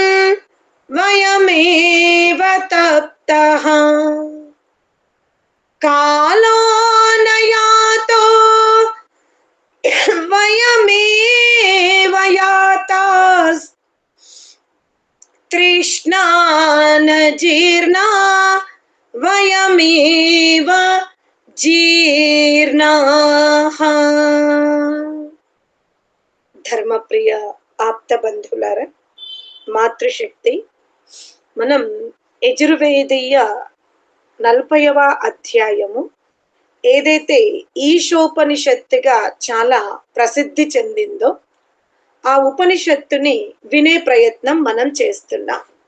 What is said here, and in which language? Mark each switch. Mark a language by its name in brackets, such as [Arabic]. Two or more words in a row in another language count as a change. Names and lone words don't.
[Sanskrit] वयमेव तप्तः कालो न यातो वयमेव यातास् तृष्णा न जीर्णा वयमेव जीर्णाः। [Telugu] ధర్మప్రియ ఆప్త బంధువులారా, మాతృశక్తి మనం యజుర్వేదీయ 40వ అధ్యాయము ఏదైతే ఈశోపనిషత్తుగా చాలా ప్రసిద్ధి చెందిందో ఆ ఉపనిషత్తుని వినే ప్రయత్నం మనం చేస్తున్నాం.